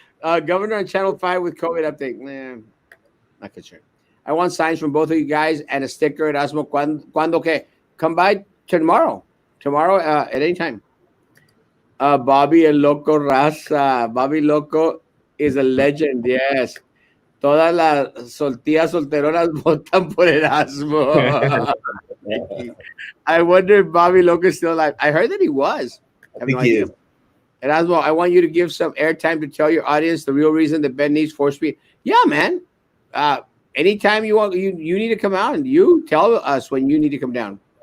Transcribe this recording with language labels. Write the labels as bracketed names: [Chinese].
[English] Governor on Channel 5 with COVID update. Nah, not concerned. I want signs from both of you guys and a sticker at Erasmo. [Spanish] Cuando que? [English] Come by tomorrow. Tomorrow at any time. Bobby El Loco Raza. Bobby Loco is a legend, yes. [Spanish] Todas las tías solteronas votan por Erasmo. [English] I wonder if Bobby Loco is still alive. I heard that he was. I have no idea. Erasmo, I want you to give some airtime to tell your audience the real reason that Ben needs 4-speed. Yeah, man. Anytime you want, you need to come out and you tell us when you need to come down.